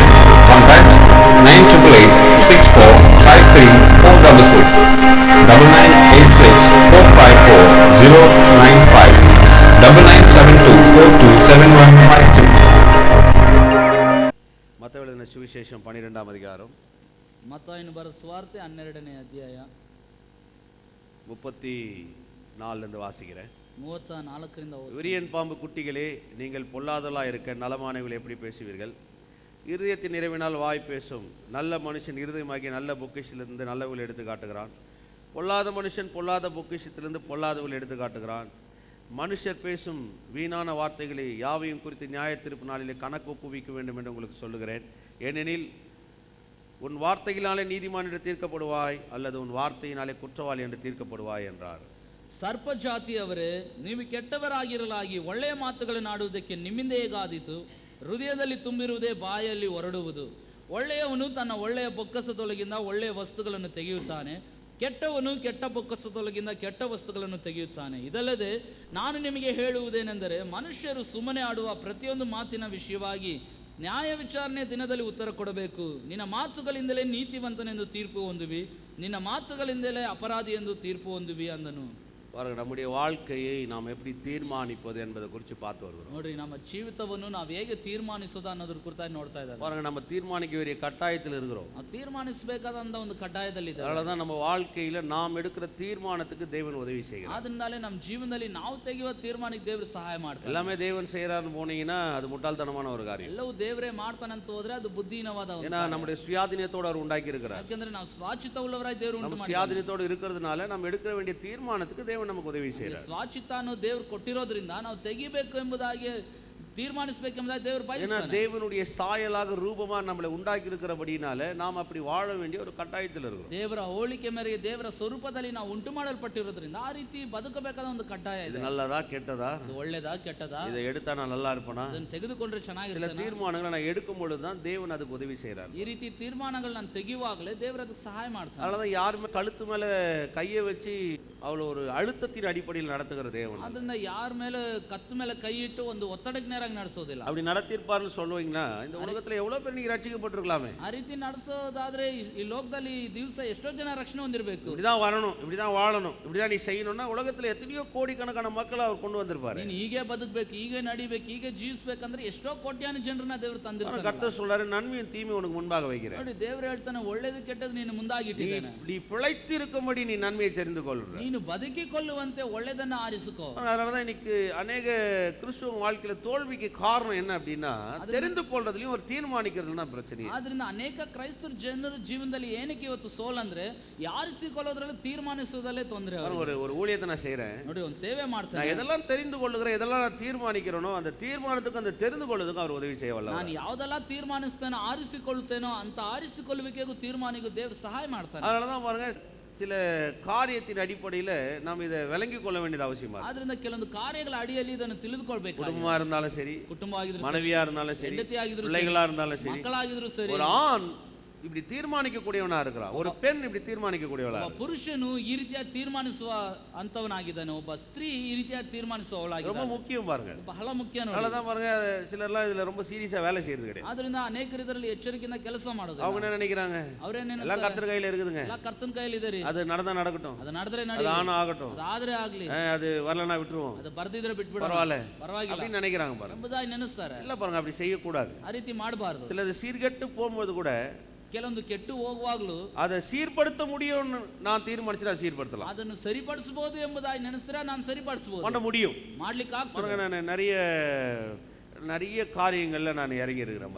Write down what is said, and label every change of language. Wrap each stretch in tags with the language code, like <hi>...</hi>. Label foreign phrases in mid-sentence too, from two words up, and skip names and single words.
<en>Contact 9864534466, 9986454095, 9972427152.</en> <kn>ಮತ್ತೊಬ್ಬ ಸುವಿಶೇಷಂ 12వ ಅಧಿಕಾರಂ ಮತ್ತಾಯನು ಬರೆದ ಸುವಾರ್ತೆ 12ನೇ ಅಧ್ಯಾಯ</kn> <ta>34 வாசிக்கிறேன்.</ta> <kn>34ರಿಂದ</kn> <ta>விரியன் பாம்பு குட்டிகளே, நீங்கள் பொல்லாதவர்களாய் இருக்க நலமானவர்கள் எப்படி பேசுவீர்கள்? இருதயத்தின் நிறைவினால் வாய் பேசும். நல்ல மனுஷன் இருதயமாகிய நல்ல பொக்கிஷத்திலிருந்து நல்லவர்கள் எடுத்து காட்டுகிறான். பொல்லாத மனுஷன் பொல்லாத பொக்கிஷத்திலிருந்து பொல்லாதவர்கள் எடுத்து காட்டுகிறான். மனுஷர் பேசும் வீணான வார்த்தைகளை யாவையும் குறித்து நியாய தீர்ப்பு நாளிலே கணக்கு ஒப்புவிக்க வேண்டும் என்று உங்களுக்கு சொல்லுகிறேன். ஏனெனில் உன் வார்த்தையினாலே நீதிமான் தீர்க்கப்படுவாய், அல்லது உன் வார்த்தையினாலே குற்றவாளி என்று தீர்க்கப்படுவாய் என்றார்.</ta> <kn>ಸರ್ಪ ಜಾತಿಯವರೇ, ನೀವು ಕೆಟ್ಟವರಾಗಿರಲಾಗಿ ಒಳ್ಳೆಯ ಮಾತುಗಳನ್ನು ಆಡುವುದಕ್ಕೆ ನಿಮ್ಮಿಂದ ಹೇಗಾದೀತು? ಹೃದಯದಲ್ಲಿ ತುಂಬಿರುವುದೇ ಬಾಯಲ್ಲಿ ಹೊರಡುವುದು. ಒಳ್ಳೆಯವನು ತನ್ನ ಒಳ್ಳೆಯ ಬೊಕ್ಕಸದೊಳಗಿಂದ ಒಳ್ಳೆಯ ವಸ್ತುಗಳನ್ನು ತೆಗೆಯುತ್ತಾನೆ, ಕೆಟ್ಟವನು ಕೆಟ್ಟ ಬೊಕ್ಕಸದೊಳಗಿಂದ ಕೆಟ್ಟ ವಸ್ತುಗಳನ್ನು ತೆಗೆಯುತ್ತಾನೆ. ಇದಲ್ಲದೆ ನಾನು ನಿಮಗೆ ಹೇಳುವುದೇನೆಂದರೆ, ಮನುಷ್ಯರು ಸುಮ್ಮನೆ ಆಡುವ ಪ್ರತಿಯೊಂದು ಮಾತಿನ ವಿಷಯವಾಗಿ ನ್ಯಾಯ ವಿಚಾರಣೆ ದಿನದಲ್ಲಿ ಉತ್ತರ ಕೊಡಬೇಕು. ನಿನ್ನ ಮಾತುಗಳಿಂದಲೇ ನೀತಿವಂತನೆಂದು ತೀರ್ಪು ಹೊಂದುವಿ, ನಿನ್ನ ಮಾತುಗಳಿಂದಲೇ ಅಪರಾಧಿ ಎಂದು ತೀರ್ಪು ಹೊಂದುವಿ ಅಂದನು.</kn> <ta>நம்முடைய வாழ்க்கையை நாம் எப்படி தீர்மானிப்பது என்பதை குறித்து பார்த்து வருகிறோம்.</ta> <kn>ನೋಡ್ರಿ, ನಮ್ಮ ಜೀವಿತವನ್ನು ನಾವು ಹೇಗೆ ತೀರ್ಮಾನಿಸೋದು ಅನ್ನೋದ್ರ ಕುರಿತಾಗಿ ನೋಡ್ತಾ ಇದ್ದಾರೆ.</kn> <ta>பாருங்க, நம்ம தீர்மானிக்க வேண்டிய கட்டாயத்தில் இருக்கிறோம்.</ta> <kn>ತೀರ್ಮಾನಿಸಬೇಕಾದಂತ ಒಂದು ಕಡ್ಡಾಯದಲ್ಲಿ ಇದೆ.</kn> <ta>அதனாலதான் நம்ம வாழ்க்கையில நாம் எடுக்கிற தீர்மானத்துக்கு தேவன் உதவி செய்கிறார்.</ta> <kn>ಆದ್ರಿಂದಲೇ ನಮ್ಮ ಜೀವನದಲ್ಲಿ ನಾವು ತೆಗೆಯುವ ತೀರ್ಮಾನಕ್ಕೆ ದೇವರು ಸಹಾಯ ಮಾಡ್ತಾರೆ.</kn> <ta>எல்லாமே தேவன் செய்யறாருன்னு போனீங்கன்னா அது முட்டாள்தனமான ஒரு காரியம்.</ta> <kn>ಎಲ್ಲವೂ ದೇವರೇ ಮಾಡ್ತಾನಂತ ಹೋದ್ರೆ ಅದು ಬುದ್ಧಿಹೀನವಾದ.</kn> <ta>ஏன்னா நம்முடைய சுயாதீனத்தோட அவர் உண்டாக்கி இருக்கிறார்.</ta> <kn>ಯಾಕಂದ್ರೆ ನಾವು ಸ್ವಾಚಿತ ಉಳ್ಳವರಾಗಿ ದೇವರು ಉಂಟು ಮಾಡಿದ್ದಾರೆ.</kn> <ta>சுயாதீனத்தோட இருக்கிறதுனால நம்ம எடுக்க வேண்டிய தீர்மானத்துக்கு தேவன் நமக்கு உதவி செய்கிறார்.</ta> <kn>ಸ್ವಾಚಿತ ಅನ್ನೋ ದೇವರು ಕೊಟ್ಟಿರೋದ್ರಿಂದ ನಾವು ತೆಗಿಬೇಕು ಎಂಬುದಾಗಿ ತೀರ್ಮಾನಿಸಬೇಕೆಂಬುದಾಗಿ ದೇವರು ಬಯಸ್ತಾನೆ.</kn> <ta>தேவனுடைய சாயலாக ரூபமா நம்மளை உண்டாக்கி இருக்கிறபடினால நாம் அப்படி வாழ வேண்டிய ஒரு கட்டாயத்தில் இருக்கிறோம்.</ta> <kn>ದೇವರ ಹೋಲಿಕೆ ಮೇರೆಗೆ ದೇವರ ಸ್ವರೂಪದಲ್ಲಿ ನಾವು ಉಂಟು ಮಾಡಲ್ಪಟ್ಟಿರೋದ್ರಿಂದ ಆ ರೀತಿ ಬದುಕಬೇಕಾದ ಒಂದು ಕಡ್ಡಾಯ ಇದೆ.</kn> <ta>இது நல்லதா ಕೆಟ್ಟதா?</ta> <kn>ಇದು ಒಳ್ಳೆದಾ ಕೆಟ್ಟದಾ?</kn> <ta>இதை எடுத்தா நான் நல்லா இருப்பேனா?</ta> <kn>ಅದನ್ನು ತೆಗೆದುಕೊಂಡ್ರೆ ಚೆನ್ನಾಗಿರುತ್ತೆ.</kn> <ta>சில தீர்மானங்களை நான் எடுக்கும் பொழுது தான் தேவன் அதுக்கு உதவி செய்கிறார்.</ta> <kn>ಈ ರೀತಿ ತೀರ್ಮಾನಗಳು ನಾನು ತೆಗೆಯುವಾಗಲೇ ದೇವರು ಅದಕ್ಕೆ ಸಹಾಯ ಮಾಡ್ತಾನೆ.</kn> <ta>அதனால யாருமே கழுத்து மேல கையை வச்சு அவள ஒரு அழுத்தத்தின் அடிப்படையில் நடத்துகிற தேவன்.</ta> <kn>ಅದನ್ನ ಯಾರ ಮೇಲೆ ಕತ್ತು ಮೇಲೆ ಕೈ ಇಟ್ಟು ಒಂದು ಒತ್ತಡಕ್ಕೆ ನೇರಾಗಿ ನಡೆಸೋದಿಲ್ಲ.</kn> <ta>அப்படி நடத்திருப்பார்னு சொல்லுவீங்கன்னா இந்த உலகத்துல எவ்வளவு பேர் நீங்க ரட்சிக்கப்பட்டிருக்கலாமே.</ta> <kn>ಆ ರೀತಿ ನಡೆಸೋದಾದ್ರೆ ಈ ಲೋಕದಲ್ಲಿ ಈ ದಿವಸ ಎಷ್ಟೋ ಜನ ರಕ್ಷಣೆ ಹೊಂದಿರಬೇಕು.</kn> <ta>இப்படிதான் வரணும், இப்படிதான் வாழணும், இப்படிதான் நீ செய்யணும்னா உலகத்துல எத்தனையோ கோடிக்கணக்கான மக்களை அவர் கொண்டு வந்திருப்பாரு.</ta> <kn>ನೀನು ಹೀಗೆ ಬದುಕಬೇಕು, ಹೀಗೆ ನಡಿಬೇಕು, ಹೀಗೆ ಜೀವಿಸಬೇಕಂದ್ರೆ ಎಷ್ಟೋ ಕೋಟ್ಯಾನು ಜನರನ್ನ ದೇವರು ತಂದಿರ್ತಾನೆ.</kn> <ta>கர்த்தர் சொல்றாரு, நன்மையும் தீமையும் உனக்கு முன்பாக வைக்கிறேன்.</ta> <kn>ನೋಡಿ, ದೇವರು ಹೇಳ್ತಾನೆ, ಒಳ್ಳೆಯದು ಕೆಟ್ಟದ್ದು ನೀನು ಮುಂದಾಗಿಟ್ಟಿದ್ದೇನೆ.</kn> <ta>நீ பிழைத்து இருக்கும்படி நீ நன்மையை தெரிந்து கொள்ற.</ta> <kn>ನೀನು ಬದುಕಿಕೊಳ್ಳುವಂತೆ ಒಳ್ಳೆಯದನ್ನ ಆರಿಸಿಕೋ.</kn> <ta>அதனாலதான் இன்னைக்கு அநேக கிறிஸ்துவ வாழ்க்கையில தோல்விக்கு காரணம் என்ன அப்படின்னா, தெரிந்து கொள்றதுலயும் ஒரு தீர்மானிக்கிறதுல தான் பிரச்சனை.</ta> <kn>ಆದ್ರಿಂದ ಅನೇಕ ಕ್ರೈಸ್ತರ ಜನರ ಜೀವನದಲ್ಲಿ ಏನಕ್ಕೆ ಇವತ್ತು ಸೋಲಂದ್ರೆ, ಯಾರಿಸಿಕೊಳ್ಳೋದ್ರಲ್ಲಿ ತೀರ್ಮಾನಿಸೋದಲ್ಲೇ ತೊಂದರೆ.</kn> <ta>ஒரு ஊழியத்தை நான் செய்யறேன்,</ta> <kn>ನೋಡಿ, ಒಂದು ಸೇವೆ ಮಾಡ್ತಾನೆ.</kn> <ta>நான் எதெல்லாம் தெரிந்து கொள்ளுகிறேன், எதெல்லாம் நான் தீர்மானிக்கிறேனோ அந்த தீர்மானத்துக்கு அந்த தெரிந்து கொள்வதுக்கு அவர் உதவி செய்யவல்ல.</ta> <kn>ನಾನು ಯಾವ್ದೆಲ್ಲ ತೀರ್ಮಾನಿಸ್ತೇನೋ, ಆರಿಸಿಕೊಳ್ಳುತ್ತೇನೋ ಅಂತ ಆರಿಸಿಕೊಳ್ಳುವಿಕೆಗೂ ತೀರ್ಮಾನಿಗೂ ದೇವರು ಸಹಾಯ ಮಾಡ್ತಾನೆ.</kn> <ta>அதனாலதான் பாருங்க, சில காரியத்தின் அடிப்படையில் நாம் இதை விளங்கிக் கொள்ள வேண்டியது அவசியமா.</ta> <kn>ಆದ್ರಿಂದ ಕೆಲವೊಂದು ಕಾರ್ಯಗಳ ಅಡಿಯಲ್ಲಿ ಇದನ್ನು ತಿಳಿದುಕೊಳ್ಬೇಕು.</kn> <ta>குடும்பமா இருந்தாலும் சரி,</ta> <kn>ಕುಟುಂಬವಾಗಿದ್ರು,</kn> <ta>மனைவியா இருந்தாலும் சரி, பிள்ளைகளா இருந்தாலும் சரி,</ta> <kn>ಮಕ್ಕಳಾಗಿದ್ರು ಸರಿ,</kn> <ta>ஒரு ஆண் இப்படி தீர்மானிக்க கூடியவனா இருக்கிறான், ஒரு பெண் இப்படி தீர்மானிக்க கூடியவளா.</ta> <kn>ಒಬ್ಬ ಪುರುಷನು ಈ ರೀತಿಯಾಗಿ ತೀರ್ಮಾನಿಸುವ ಅಂತವನಾಗಿದ್ದಾನೆ, ಒಬ್ಬ ಸ್ತ್ರೀ ಈ ರೀತಿಯಾಗಿ ತೀರ್ಮಾನಿಸುವವಳಾಗಿದ್ದಾಳೆ.</kn> <ta>ரொம்ப முக்கியம் பாருங்க,</ta> <kn>ಬಹಳ ಮುಖ್ಯ.</kn> <ta>அதனாலதான் பாருங்க, சிலர்லாம் இதுல ரொம்ப சீரியஸா வேலை செய்யறது கிடையாது.</ta> <kn>ಆದ್ರಿಂದ ಅನೇಕರು ಇದರಲ್ಲಿ ಎಚ್ಚರಿಕೆಯಿಂದ ಕೆಲಸ ಮಾಡೋದು.</kn> <ta>அவங்க என்ன நினைக்கிறாங்க,</ta> <kn>ಅವರೇನೇನು</kn> <ta>எல்லாம் கர்த்தர் கையில இருக்குதுங்க,</ta> <kn>ಎಲ್ಲ ಕರ್ತನ ಕೈಯಲ್ಲಿ ಇದೆ ರೀ,</kn> <ta>அது நடந்தா நடக்கட்டும்,</ta> <kn>ಅದು ನಡೆದ್ರೆ</kn> <ta>அது</ta> <kn>ನಡೀಲಿ,</kn> <ta>ஆனா ஆகட்டும்,</ta> <kn>ಅದು ಆದ್ರೆ ಆಗ್ಲಿ,</kn> <ta>அது வரலனா விட்டுருவோம்,</ta> <kn>ಅದು ಬರ್ದಿದ್ರೆ ಬಿಟ್ಬಿಡ,</kn> <ta>பரவாயில்ல அப்படின்னு நினைக்கிறாங்க பாருங்க.</ta> <kn>ಎಂಬುದಾಗಿ ನೆನೆಸ್ತಾರೆ.</kn> <ta>இல்ல பாருங்க, அப்படி செய்யக்கூடாது.</ta> <kn>ಆ ರೀತಿ ಮಾಡಬಾರದು.</kn> <ta>சிலது சீர்கெட்டு போகும்போது கூட</ta> <kn>ಕೆಲವೊಂದು ಕೆಟ್ಟು ಹೋಗುವಾಗಲೂ</kn> <ta>அதை சீர்படுத்த முடியும் நான் தீர்மானிச்சு அதை சீர்படுத்தலாம்.</ta> <kn>ಅದನ್ನು ಸರಿಪಡಿಸಬಹುದು ಎಂಬುದಾಗಿ ನೆನೆಸಿದ್ರೆ ನಾನು ಸರಿಪಡಿಸಬಹುದು,</kn> <ta>பண்ண முடியும்,</ta> <kn>ಮಾಡ್ಲಿಕ್ಕೆ ಆಗ್ತದೆ.</kn> <ta>நான் நிறைய நிறைய காரியங்கள்ல நான் இறங்கி இருக்கிறேன்.</ta>